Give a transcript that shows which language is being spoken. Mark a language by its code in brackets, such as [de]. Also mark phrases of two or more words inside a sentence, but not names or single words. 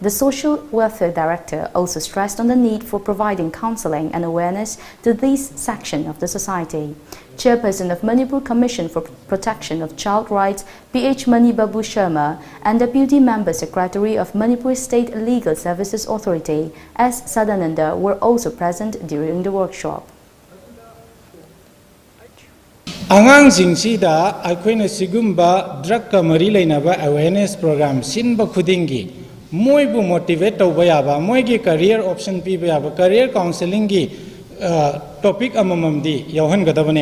[en] The Social Welfare Director also stressed on the need for providing counseling and awareness to this section of the society. Chairperson of Manipur Commission for Protection of Child Rights, PH Mani Babu Sharma, and Deputy Member Secretary of Manipur State Legal Services Authority, S. Sadananda, were also present during the workshop. [mni] Angangsingda akoina sigumba drug ka mari leinaba [en] awareness program [mni] sinba khudingi moibu motivate tawba yaba moigi [en] career option [mni] piba yaba [en] career counseling [mni] gi topic amamamdi yawhan gadabane